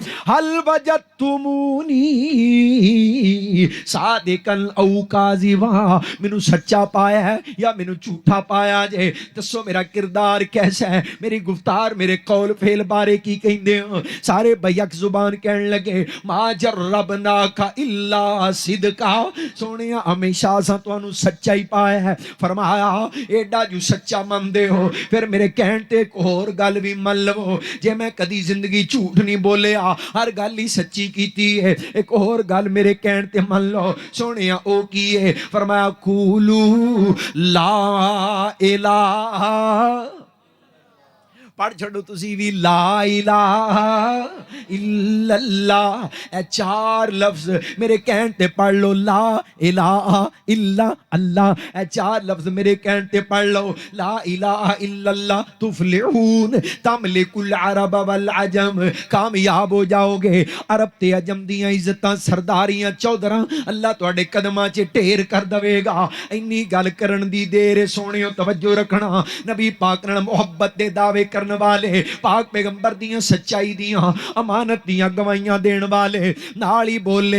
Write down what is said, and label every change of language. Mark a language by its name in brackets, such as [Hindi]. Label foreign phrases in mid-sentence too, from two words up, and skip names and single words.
[Arabic] هل وجدتموني صادقا أو كاذبا, [Punjabi] ਮੈਨੂੰ ਸੱਚਾ ਪਾਇਆ ਹੈ ਯਾ ਮੈਨੂੰ ਝੂਠਾ ਪਾਇਆ ਜੇ? ਦੱਸੋ ਮੇਰਾ ਕਿਰਦਾਰ ਕੈਸਾ ਹੈ, ਮੇਰੀ ਗੁਫ਼ਤਾਰ ਮੇਰੇ ਕੌਲ ਫ਼ੇਲ ਬਾਰੇ ਕੀ ਕਹਿੰਦੇ ਹੋ? ਸਾਰੇ ਬਯਕ ਜ਼ੁਬਾਨ ਕਹਿਣ ਲੱਗੇ [Arabic] ما جربناك إلا صدقا. [Punjabi] ਸੋਹਣਿਆ ਹਮੇਸ਼ਾ ਅਸਾਂ ਤੁਹਾਨੂੰ ਸੱਚਾ ਹੀ ਪਾਇਆ ਹੈ। ਫ਼ਰਮਾਇਆ ਏਡਾ ਜੋ ਸੱਚਾ ਮੰਨਦੇ ਹੋ ਫਿਰ ਮੇਰੇ ਕਹਿਣ ਤੇ ਇਕ ਹੋਰ ਗੱਲ ਵੀ ਮੰਨ ਲਵੋ, ਜੇ ਮੈਂ ਕਦੀ ਜ਼ਿੰਦਗੀ ਝੂਠ ਨਹੀਂ ਬੋਲਿਆ, ਹਰ ਗੱਲ ਹੀ ਸੱਚੀ ਕੀਤੀ ਹੈ, ਇਕ ਹੋਰ ਗੱਲ ਮੇਰੇ ਕਹਿਣ ਤੇ ਮੰਨ ਲਓ। ਸੋਹਣਿਆ ਓ ਕੀ ਹੈ? ਫ਼ਰਮਾਇਆ [Arabic] قولوا لا إله, [Punjabi] ਪੜ੍ਹ ਛੱਡੋ ਤੁਸੀਂ ਵੀ [Arabic] لا إله إلا الله. [Punjabi] ਏ 4 ਲਫ਼ਜ਼ ਮੇਰੇ ਕਹਿਣ ਤੇ ਪੜ੍ਹ ਲਓ, [Arabic] لا إله إلا الله. [Punjabi] ਏ 4 ਲਫ਼ਜ਼ ਮੇਰੇ ਕਹਿਣ ਤੇ ਪੜ੍ਹ ਲਓ, [Arabic] لا إله إلا الله تفلحون تملكوا العرب والعجم. [Punjabi] ਕਾਮਯਾਬ ਹੋ ਜਾਓਗੇ, ਅਰਬ ਤੇ ਅਜਮ ਦੀਆਂ ਇੱਜ਼ਤਾਂ ਸਰਦਾਰੀਆਂ ਚੌਧਰਾਂ ਅੱਲਾਹ ਤੁਹਾਡੇ ਕਦਮਾਂ ਚ ਢੇਰ ਕਰ ਦੇਵੇਗਾ। ਇੰਨੀ ਗੱਲ ਕਰਨ ਦੀ ਦੇਰ ਸੋਹਣਿਓ ਤਵੱਜੋ ਰੱਖਣਾ। ਨਬੀ ਪਾਕ ਨਾਲ ਮੁਹੱਬਤ ਦੇ ਦਾਅਵੇ ਕਰਨ ਵਾਲੇ, ਪਾਕ ਪੈਗ਼ੰਬਰ ਦੀਆਂ ਸੱਚਾਈ ਦੀਆਂ ਅਮਾਨਤ ਦੀਆਂ ਗਵਾਹੀਆਂ ਦੇਣ ਵਾਲੇ ਨਾਲ ਹੀ ਬੋਲੇ।